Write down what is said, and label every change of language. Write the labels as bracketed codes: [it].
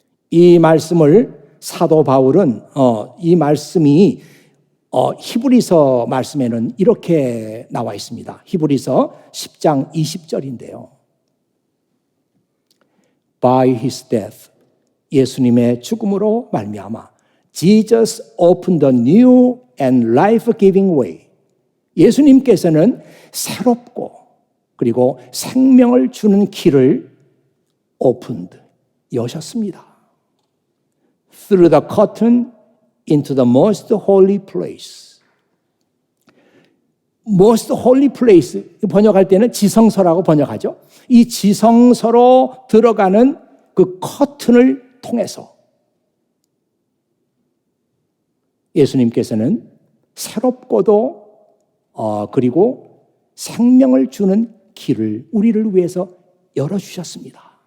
[ko] 이 말씀을 사도 바울은 이 말씀이 히브리서 말씀에는 이렇게 나와 있습니다. 히브리서 10장 20절인데요. [en] By his death, [ko] 예수님의 죽음으로 말미암아 [en] Jesus opened a new and life-giving way. [ko] 예수님께서는 새롭고 그리고 생명을 주는 길을 opened, 여셨습니다. [en] Through the curtain into the most holy place. [ko] Most holy place 번역할 때는 지성소라고 번역하죠. 이 지성소로 들어가는 그 커튼을 통해서 예수님께서는 새롭고도 그리고 생명을 주는 길을 우리를 위해서 열어주셨습니다.